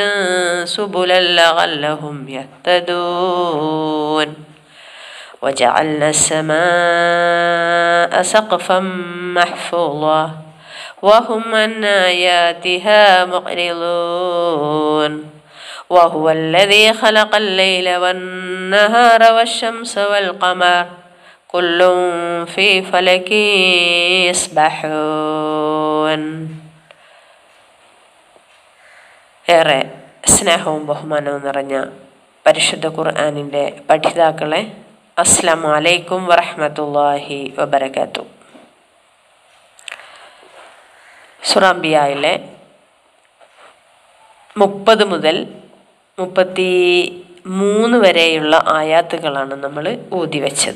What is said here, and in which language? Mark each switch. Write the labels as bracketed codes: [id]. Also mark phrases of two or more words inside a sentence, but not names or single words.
[ar] سبلا لعلهم يهتدون وجعلنا السماء سقفا محفوظا وهم عن آياتها معرضون وهو الذي خلق الليل والنهار والشمس والقمر كل في فلك يسبحون. [ml] ഏറെ സ്നേഹവും ബഹുമാനവും നിറഞ്ഞ പരിശുദ്ധ ഖുർആനിൻ്റെ പഠിതാക്കളെ, [ar] السلام عليكم ورحمة الله وبركاته. [ml] സൂറ അംബിയായിലെ 30 മുതൽ 33 വരെയുള്ള ആയാത്തുകളാണ് നമ്മൾ ഓതി വെച്ചത്.